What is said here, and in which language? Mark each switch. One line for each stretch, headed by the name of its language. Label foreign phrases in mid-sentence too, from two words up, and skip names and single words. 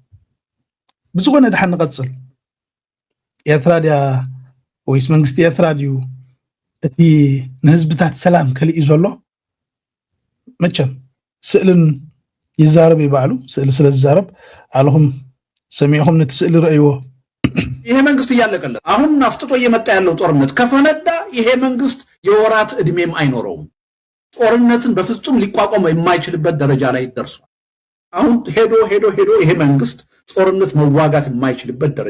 Tigrinya: ብዝኾነ ድሓን ንቐፅል ኤርትራ ድያ ወይስ መንግስቲ ኤርትራ ድዩ እቲ ንህዝብታት ሰላም ከልኢ ዘሎ መቸም ስእልን ይዛረብ ይባዕሉ ስእል ስለ ዝዛረብ አለሁም ሰሚዕኹም ነቲ ስእል ረእይዎ
Amharic: ይሄ መንግስት እያለቀለት አሁን ናፍጥጦ እየመጣ ያለው ጦርነት ከፈነዳ ይሄ መንግስት የወራት እድሜም አይኖረውም። ጦርነትን በፍጹም ሊቋቋም የማይችልበት ደረጃ ላይ ደርሷል። አሁን ሄዶ ይሄ መንግስት ጦርነት መዋጋት የማይችልበት ደረጃ